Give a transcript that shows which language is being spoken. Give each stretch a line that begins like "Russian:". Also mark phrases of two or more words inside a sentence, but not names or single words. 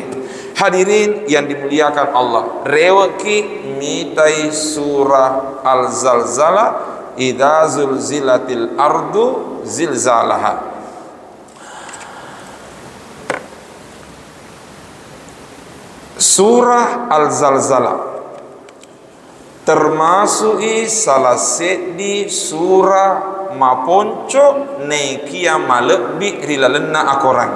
Indonesian: Hadirin yang dimuliakan Allah,
Buginese: reweki mitai surah Al-Zalzalah
Arabic: إذا زلزلت الأرض زلزالها.
Indonesian: Surah Al-Zalzalah termasuk salah
Buginese: sedi surah maponco nekia malebbi rilalenna akorangi.